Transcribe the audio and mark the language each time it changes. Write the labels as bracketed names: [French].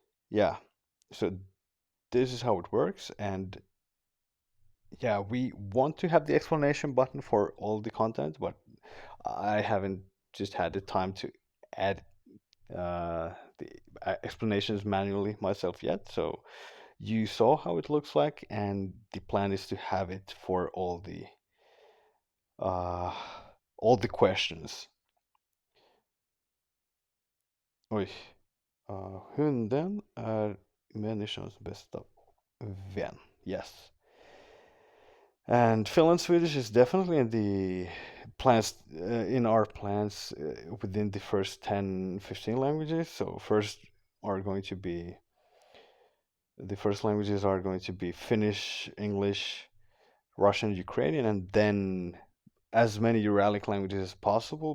[English] Yeah, so this is how it works, and yeah, we want to have the explanation button for all the content, but I haven't just had the time to add the explanations manually myself yet. So you saw how it looks like, and the plan is to have it for uh, all the questions. Oj. [Swedish] Hunden är människans bästa vän. [English] Yes. And Finland Swedish is definitely in the plans, in our plans within the first 10, 15 languages. So are going to be the first languages are going to be Finnish, English, Russian, Ukrainian, and then as many Uralic languages as possible.